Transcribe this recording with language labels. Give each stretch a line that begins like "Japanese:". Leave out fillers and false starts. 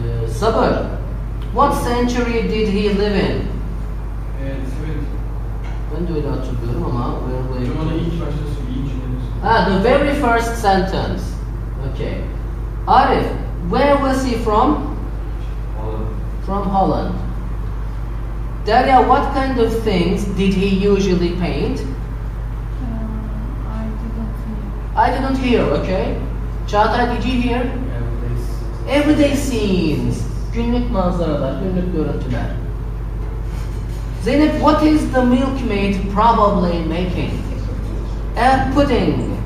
English: Sabır, what century did he live in?
Turkish: Ben de öyle hatırlıyorum ama Bana ilk başta söyleyeyim.
English: the very first sentence. Okay. Arif, where was he from? Holland. From Holland. Daria, what kind of things did he usually paint? I didn't hear, okay. Çağatay, did you hear? Everyday scenes.
Turkish: Günlük manzaralar, günlük görüntüler.
English: Zeynep, what is the milkmaid probably making? A pudding.